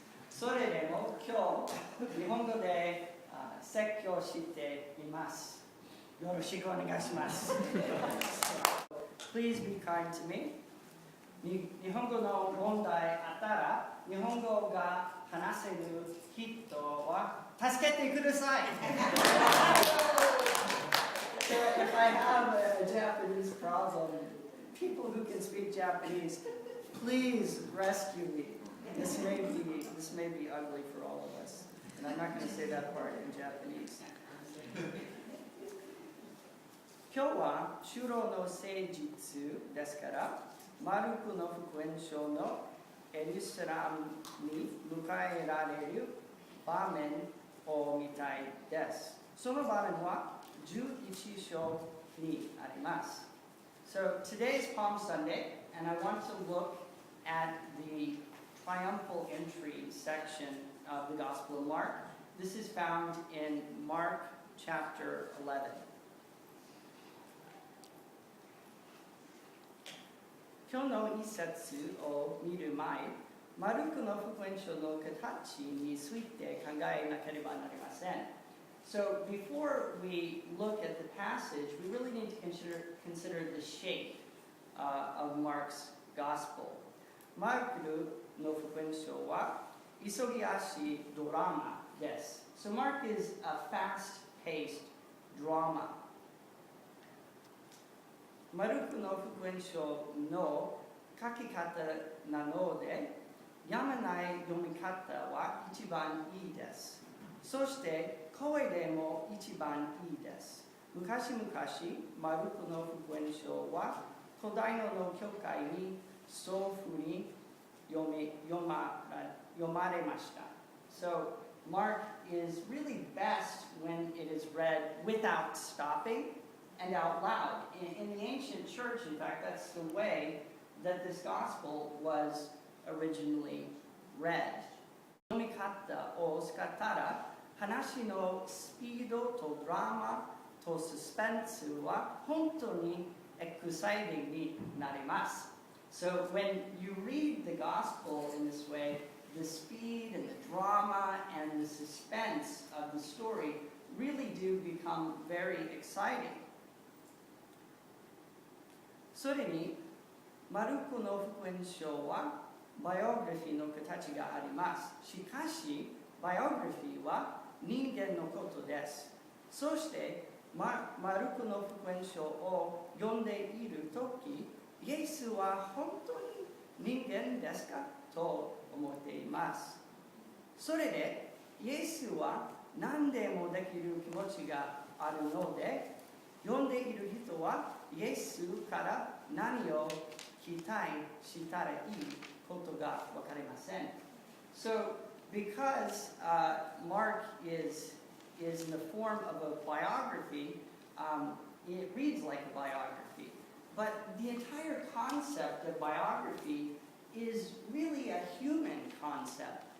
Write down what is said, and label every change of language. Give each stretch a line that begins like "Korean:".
Japanese: それでも今日日本語で説教しています。よろしくお願いします。
English: Please be kind to me.
Japanese: 日本語の問題あったら日本語が話せる人は助けてください。
English: So if I have a Japanese problem, people who can speak Japanese, please rescue me. This may be ugly for all of us, and I'm not going to say that part in Japanese.
Japanese: 今日は主労の誠実ですから、マルクの福音書のエルサレムに迎えられる場面を見たいです。その場面は11章にあります。
English: So today is Palm Sunday, and I want to look at the triumphal entry section of the Gospel of Mark. This is found in Mark chapter 11.
Japanese: 今日の一節を見る前、マルクの福音書の形について考えなければなりません。
English: So before we look at the passage, we really need to consider the shape of Mark's gospel.
Japanese: マルクの福音書は急ぎ足ドラマです。
English: So Mark is a fast-paced drama.
Japanese: マルクの福音書の書き方なので、やまない読み方は一番いいです。そして声でも一番いいです。昔々、マルクの福音書は古代の教会にそういうふうに読まれました。
English: So, Mark is really best when it is read without stopping and out loud. In the ancient church, in fact, that's the way that this gospel was originally read.
Japanese: 読み方を使ったら、話のスピードとドラマとサスペンスは本当にエクサイティングになります。
English: So when you read the gospel in this way, the speed and the drama and the suspense of the story really do become very exciting.
Japanese: それに、マルコの福音書はバイオグラフィーの形があります。しかし、バイオグラフィーは人間のことです。そして、マルコの福音書を読んでいるとき、イエスは本当に人間ですかと思っています。それで、イエスは何でもできる気持ちがあるので、読んでいる人はイエスから何を期待したらいいことがわかりません。
English: So, because Mark is in the form of a biography, it reads like a biography. But the entire concept of biography is really a human concept.